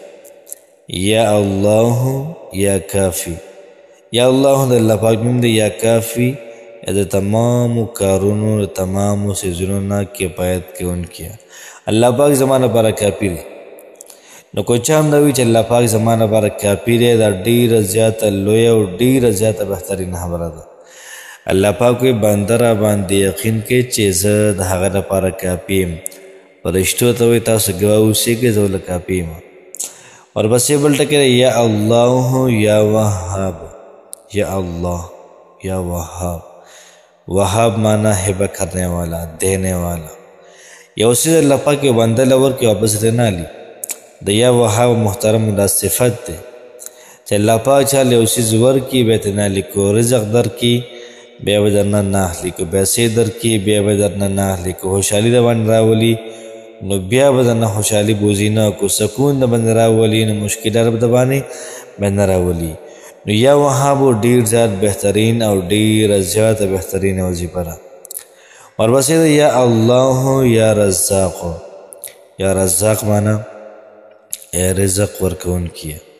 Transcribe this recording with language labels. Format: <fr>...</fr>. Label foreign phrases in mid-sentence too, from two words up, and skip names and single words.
<ar>یا الله یا کافی یا الله</ar> <ps>د الله پاک نوم دی</ps> <ar>یا کافی</ar> <ps>د تمامو کارونو د تمامو څیزونو نه کفایت کوونکی الله پاک زما لپاره کافي دی نو که چا هم دا وایي چې الله پاک زما لپاره کافي دی دا ډېره زیاته لویه او ډېره زیاته بهترینه خبره ده الله پاک وی بنده را باندې یقین کې چې زه د هغه لپاره کافي یم فرشتو ته وایي تاسو ګواه اوسېږئ زه ورله کافي یم ورپسې بل ټکی دی</ps> <ar>یا الله یا وهاب یا الله یا وهاب</ar> <ps>وهاب مانا</ps> <ur>هبه کرنے والا دینے والا</ur> <ps>یو څیز الله پاک یو بنده له ورکړي واپس ترې نه اخلي د</ps> <ar>یا وهاب</ar> <ps>محترم دا صفت دی چې الله پاک چاله یو څیز ورکړي بیا ترې نه اخلي کو رزق درکړي بیا به درنه نه اخلي که پیسې درکړي بیا به درنه نه اخلي که خوشحالي د باندې راولي نو بیا به درنه خوشحالي بوځي نه که سکون د باندې راولي نو مشکلات به د باندې نه راولي نو یا وهابو ډېر زیات بهترین او ډېره زیاته بهترینه وظیفه ده ورپسې ده</ps> <ar>یا الله یا رزاق یا رزاق</ar> <ps>معنا ای رزق ورکوونکیه</ps>